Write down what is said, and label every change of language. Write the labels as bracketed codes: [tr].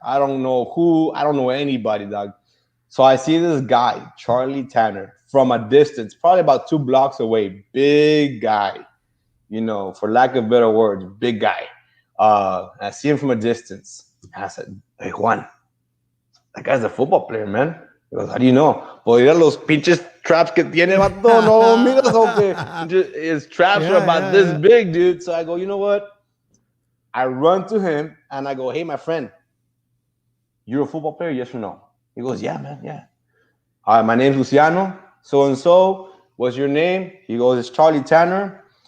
[en] I don't know who. I don't know anybody, dog. So I see this guy, Charlie Tanner, from a distance, probably about 2 blocks away. Big guy, for lack of better words, big guy. I see him from a distance. And I said, "Hey, Juan, that guy's a football player, man." He goes, "How do you know?" [es] Pues mira los pinches traps que tiene, vato. No, miras o que [en] his traps are yeah, about yeah, this yeah. big, dude. So I go, you know what? I run to him and I go, "Hey, my friend, you're a football player, yes or no?" He goes, "Yeah, man, yeah." "My name's Luciano, so and so. What's your name?" He goes, "It's Charlie Tanner.